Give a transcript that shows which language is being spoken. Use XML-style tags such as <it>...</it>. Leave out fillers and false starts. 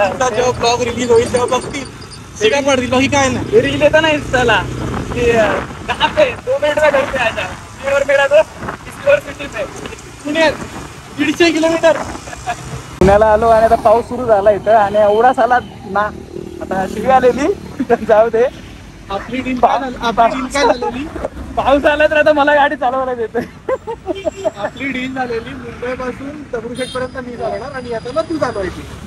<mr>जेव्हा blog release होईल तेव्हा बघतील. काय पडतील बाकी काय नाही. रील येतं ना इंस्टाला की</mr> <hi>2 मिनिट में घर पे आ जाओ, और मेरा तो सिटी में</hi> <mr>पुण्यात 150 किलोमीटर. पुण्याला आलो आणि आता पाऊस सुरू झाला इथं, आणि एवढा साला ना आता शिवी आलेली. जाऊ दे, आपली टीम काय झालेली. पाऊस आला तर आता मला गाडी चालवायला देते. आपली डील झालेली मुंबईपासून दगडूशेठ पर्यंत मी चालवणार आणि आता मग तू चालवायची.</mr>